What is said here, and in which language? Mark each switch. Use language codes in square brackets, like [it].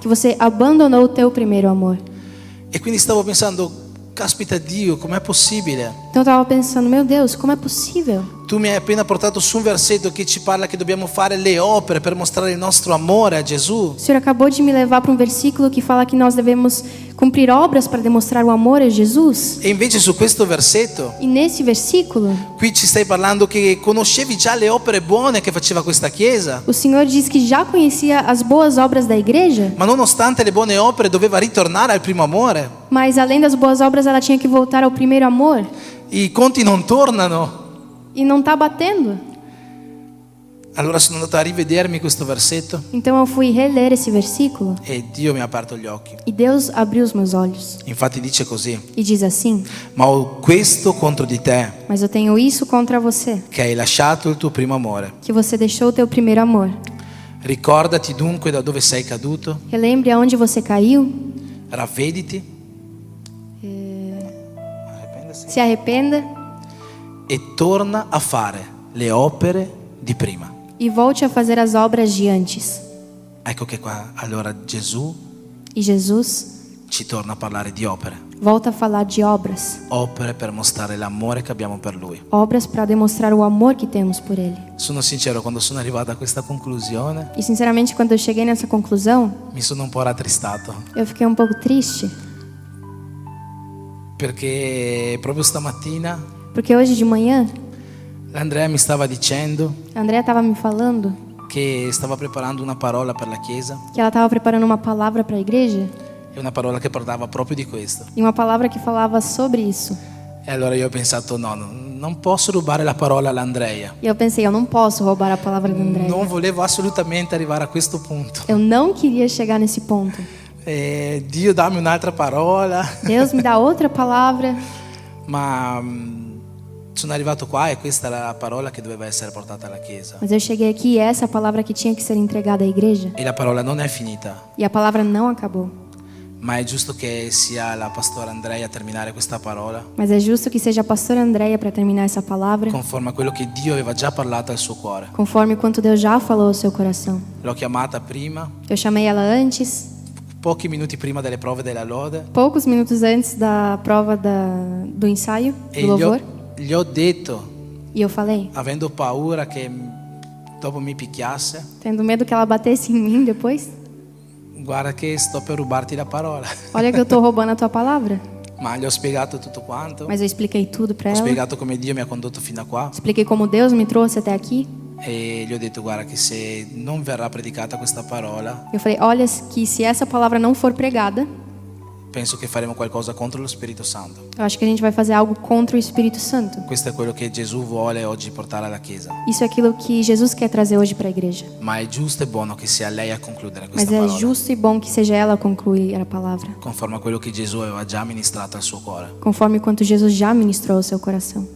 [pt] que você abandonou o teu primeiro amor. [it] E quindi stavo pensando, caspita Dio, com'è possibile? [pt] Então eu estava pensando, meu Deus, como é possível? [it] Tu mi hai appena portato su un versetto che ci parla che dobbiamo fare le opere per mostrare il nostro amore a Gesù. [pt] O Senhor acabou de me levar para um versículo que fala que nós devemos cumprir obras para demonstrar o amor a Jesus. [it] E invece su questo versetto, [pt] E nesse versículo, [it] qui ci stai parlando che conoscevi già le opere buone che faceva questa chiesa, [pt] o Senhor diz que já conhecia as boas obras da igreja, [it] ma nonostante le buone opere doveva ritornare al primo amore. [pt] mas além das boas obras ela tinha que voltar ao primeiro amor. [it] I conti non tornano. [pt] E não está batendo. [it] Allora sono andato a rivedermi questo versetto [pt] Então eu fui reler esse versículo [it] e Dio mi ha aperto gli occhi. [pt] e Deus abriu os meus olhos. [it] Infatti dice così: [pt] E diz assim: [it] ma ho questo contro di te, [pt] mas eu tenho isso contra você, [it] che hai lasciato il tuo primo amore. [pt] que você deixou o teu primeiro amor. [it] Ricordati dunque da dove sei caduto, [pt] Relembre aonde você caiu, [it] ravvediti, [pt] arrependasi, se arrependa [it] e torna a fare le opere di prima. [pt] e volte a fazer as obras de antes. [it] Ecco che qua allora Gesù [pt] E Jesus [it] ci torna a parlare di opere. [pt] volta a falar de obras. [it] Opere per mostrare l'amore che abbiamo per Lui. [pt] Obras para demonstrar o amor que temos por Ele. [it] Sono sincero, quando sono arrivato a questa conclusione [pt] E sinceramente, quando eu cheguei nessa conclusão, [it] mi sono un po' rattristato, [pt] eu fiquei um pouco triste. [it] perché proprio stamattina [pt] Porque hoje de manhã, [it] Andrea mi stava dicendo [pt] a Andrea estava me falando [it] che stava preparando una parola per la Chiesa, [pt] que ela estava preparando uma palavra para a igreja. [it] e una parola che parlava proprio di questo. [pt] E uma palavra que falava sobre isso. [it] E allora io ho pensato, no, non posso rubare la parola all'Andrea. [pt] E eu pensei, eu não posso roubar a palavra da Andrea. [it] Non volevo assolutamente arrivare a questo punto. [pt] Eu não queria chegar nesse ponto. [it] Dio dammi un'altra parola. [pt] Deus me dá outra palavra. [it] Ma sono arrivato qua e questa era la parola che doveva essere portata alla Chiesa. [pt] Mas eu cheguei aqui e essa é a palavra que tinha que ser entregada à igreja. [it] E la parola non è finita, [pt] E a palavra não acabou. [it] ma è giusto che sia la pastora Andrea a terminare questa parola, [pt] Mas é justo que seja a pastora Andrea para terminar essa palavra, [it] conforme a quello che Dio aveva già parlato al suo cuore. [pt] conforme quanto Deus já falou ao seu coração. [it] L'ho chiamata prima, [pt] Eu chamei ela antes, [it] pochi minuti prima delle prove della lode, [pt] poucos minutos antes da prova do ensaio, e do louvor, [it] gli ho detto, [pt] e eu falei, [it] avendo paura che dopo mi picchiasse, [pt] tendo medo que ela batesse em mim depois. [it] guarda che sto per rubarti la parola. [pt] Olha que eu tô roubando a tua palavra. [it] Ma gli ho spiegato tutto quanto, [pt] Mas eu expliquei tudo para [it] ho [pt] ela. [it] spiegato come Dio mi ha condotto fino a qua [pt] Expliquei como Deus me trouxe até aqui. [it] e gli ho detto guarda che se non verrà predicata questa parola, [pt] Eu falei, olha que se essa palavra não for pregada, [it] penso che faremo qualcosa contro lo Spirito Santo. [pt] eu acho que a gente vai fazer algo contra o Espírito Santo. [it] Questo è quello che Gesù vuole oggi portare alla Chiesa. [pt] Isso é aquilo que Jesus quer trazer hoje para a igreja. [it] Ma è giusto e buono che sia lei a concludere [pt] Mas [it] questa [pt] é [it] parola, [pt] justo e bom que seja ela a concluir a palavra, [it] conforme a quello che Gesù aveva già ministrato al suo cuore, [pt] conforme quanto Jesus já ministrou ao seu coração.